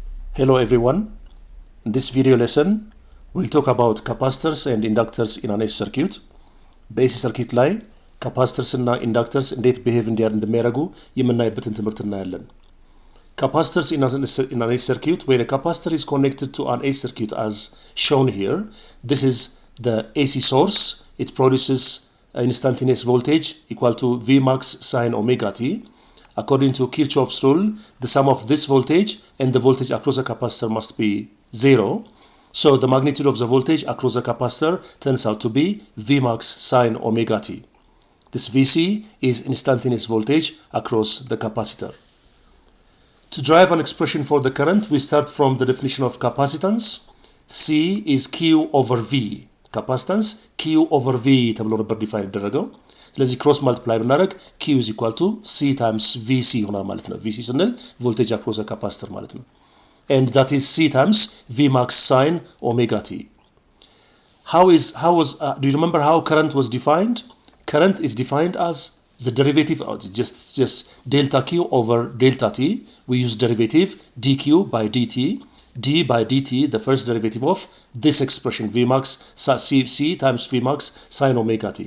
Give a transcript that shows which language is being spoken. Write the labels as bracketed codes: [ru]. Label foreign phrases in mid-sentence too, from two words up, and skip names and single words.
[en] Hello everyone. In this video lesson, we'll talk about capacitors and inductors in an AC circuit. [am] በAC circuit ላይ capacitors እና inductors እንዴት behave እንደሚያደርጉ የምናይበትን ትምህርት እናያለን። [en] Capacitors in an AC circuit, when a capacitor is connected to an AC circuit as shown here, this is the AC source. It produces instantaneous voltage equal to V max sine omega t. According to Kirchhoff's rule, the sum of this voltage and the voltage across the capacitor must be 0. So the magnitude of the voltage across the capacitor turns out to be V max sine omega t. This Vc is instantaneous voltage across the capacitor. To derive an expression for the current, we start from the definition of capacitance. C is Q over V. Capacitance Q over V [am] ተብሎ ነበር ዲፋይን ይደረገው። ስለዚህ [en] cross multiply [am] ብናደርግ [en] Q is equal to C times VC [am] ይሆናል ማለት ነው። VC ስንል [en] voltage across the capacitor [am] ማለት ነው። [en] And that is C times V max sine omega t. Do you remember how current was defined? Current is defined as the derivative of just delta Q over delta t. We use derivative dQ by dt. D by dt, the first derivative of this expression, V max C times V max sine omega t.